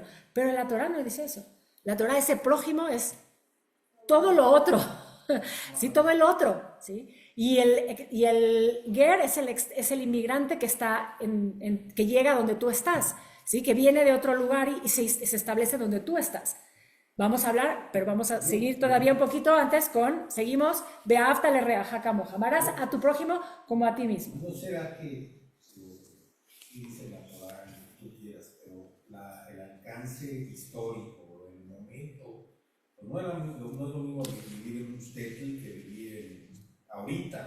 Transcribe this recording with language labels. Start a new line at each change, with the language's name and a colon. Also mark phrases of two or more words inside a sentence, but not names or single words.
Spanish: Pero en la Torá no dice eso. La Torá, ese prójimo es todo lo otro, ¿sí? Todo el otro, ¿sí? Y el ger es el inmigrante que está que llega donde tú estás, ¿sí? Que viene de otro lugar y se establece donde tú estás. Vamos a hablar, pero vamos a seguir todavía un poquito antes seguimos,
Hebrew: ואהבת לרעך כמוך,
Spanish: amarás a tu prójimo como a ti mismo. ¿No será que, dice la Torah, tú quieras, pero el alcance histórico, el momento, pues no es lo mismo vivir en un shtetl que vivir ahorita?